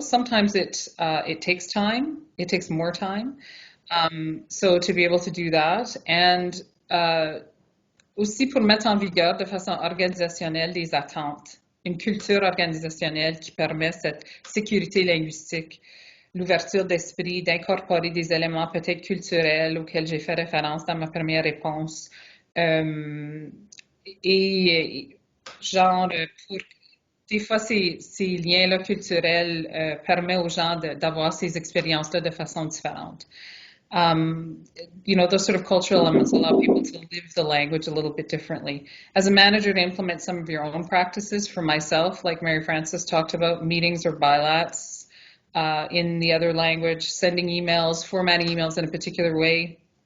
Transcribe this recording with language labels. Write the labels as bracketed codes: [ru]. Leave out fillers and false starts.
[en] Sometimes it takes time. It takes more time. So to be able to do that. [fr] And aussi pour mettre en vigueur de façon organisationnelle des attentes. Une culture organisationnelle qui permet cette sécurité linguistique. L'ouverture d'esprit, d'incorporer des éléments peut-être culturels auxquels j'ai fait référence dans ma première réponse. Et genre, des fois, ces liens-là culturels permettent aux gens d'avoir ces expériences-là de façon différente. [en] Those sort of cultural elements allow people to live the language a little bit differently. As a manager, to implement some of your own practices, for myself, like Mary Frances talked about, meetings or bilats in the other language, sending emails, formatting emails in a particular way.